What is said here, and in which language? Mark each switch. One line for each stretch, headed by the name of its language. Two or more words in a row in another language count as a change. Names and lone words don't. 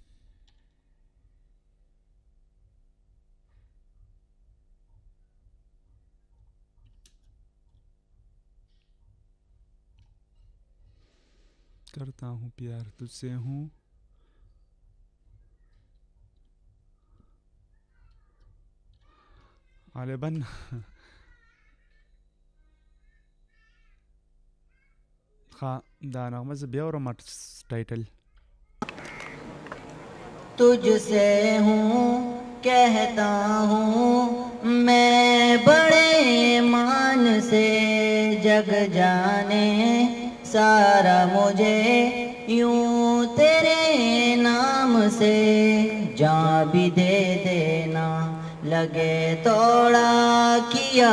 Urdu: کرتا ہوں پیار تجھ سے ہوں.
Pashto: غالباً ښه دا نغمه زه بیا اورم ټایټل.
Urdu: تجھ سے ہوں کہتا ہوں میں بڑے ایمان سے، جگ جانے سارا مجھے یوں تیرے نام سے، جان بھی دے دینا لگے توڑا کیا